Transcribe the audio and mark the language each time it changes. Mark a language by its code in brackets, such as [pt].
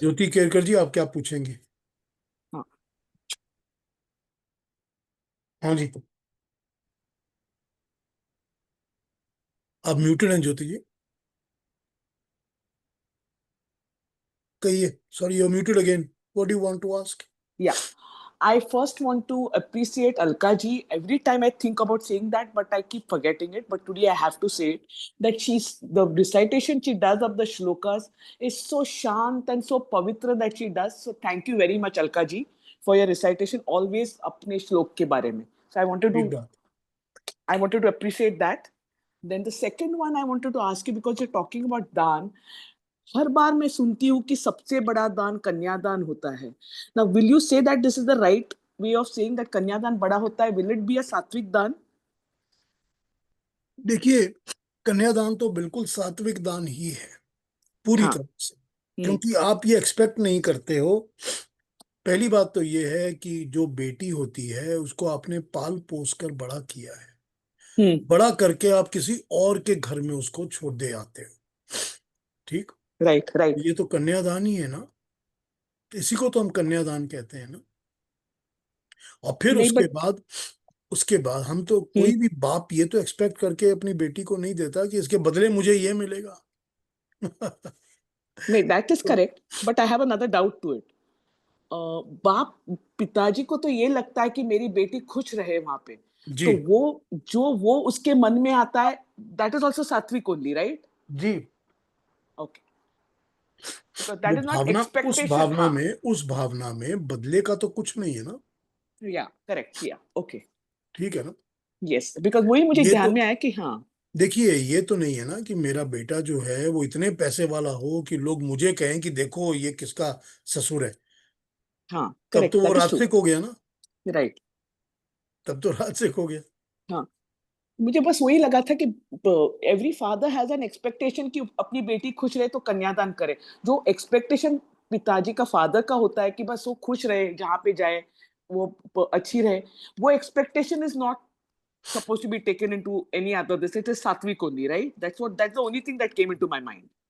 [hi] ज्योति केरकर जी, आप क्या पूछेंगे? हाँ। हाँ जी, आप म्यूटेड हैं ज्योति जी, कहिए। [en] Sorry, you are muted again, what do you want to ask? Yeah. I first want to appreciate Alka ji. Every time I think about saying that, but I keep forgetting it. But today I have to say it, that the recitation she does of the shlokas is so shant and so pavitra that she does. So thank you very much, Alka ji, for your recitation always [hi] apne shlok ke bare mein. [en] So [hi] ठीक बात। [en] I wanted to appreciate that. Then the second one I wanted to ask you, because you're talking about दान, [hi] हर बार मैं सुनती हूँ कि सबसे बड़ा दान कन्यादान होता है. [en] Now, will you say that this is the right way of saying that [hi] कन्यादान बड़ा होता है? [en] Will it be a सात्विक दान? [hi] देखिए, कन्यादान तो बिल्कुल सात्विक दान ही है, पूरी हाँ. तरह से, क्योंकि आप ये एक्सपेक्ट नहीं करते हो। पहली बात तो ये है कि जो बेटी होती है उसको आपने पाल पोस कर बड़ा किया है, बड़ा करके आप किसी और के घर में उसको छोड़ दे आते हो, ठीक। Right right. ये तो कन्यादान ही है ना, इसी को तो हम कन्यादान कहते हैं ना। और फिर नहीं, उसके बाद हम तो, कोई भी बाप ये तो एक्सपेक्ट करके अपनी बेटी को नहीं देता कि इसके बदले मुझे ये मिलेगा। नहीं, [en] that is [hi] तो [en] correct. But I have another doubt to it. [hi] बाप पिताजी को तो ये लगता है कि मेरी बेटी खुश रहे वहां पे, जी तो वो उसके मन में आता है, [en] that is also सात्विक only, right? [hi] Ji. [en] Okay. Because that [hi] वो [en] is not [hi] भावना, [en] expectation. [hi] हाँ, उस भावना में बदले का तो कुछ नहीं है ना, [en] yeah, correct, yeah, okay, [hi] ठीक है ना। [en] yes, because [hi] वही मुझे ये ध्यान तो में आया कि हाँ, देखिए, ये तो नहीं है ना कि मेरा बेटा जो है वो इतने पैसे वाला हो कि लोग मुझे कहें कि देखो ये किसका ससुर है, हाँ, तब [en] correct, [hi] तो वो [en] that is true, [hi] राजसिक हो गया ना, [en] right, [hi] तब तो राजसिक हो गया। हाँ। मुझे बस वही लगा था कि [en] every father has an expectation [hi] कि अपनी बेटी खुश रहे तो कन्यादान करे। जो एक्सपेक्टेशन पिताजी का, फादर का होता है कि बस वो खुश रहे, जहाँ पे जाए वो अच्छी रहे, वो expectation [en] Is not supposed to be taken into any other this. It is sattvic only, right? That's the only thing that came into my mind.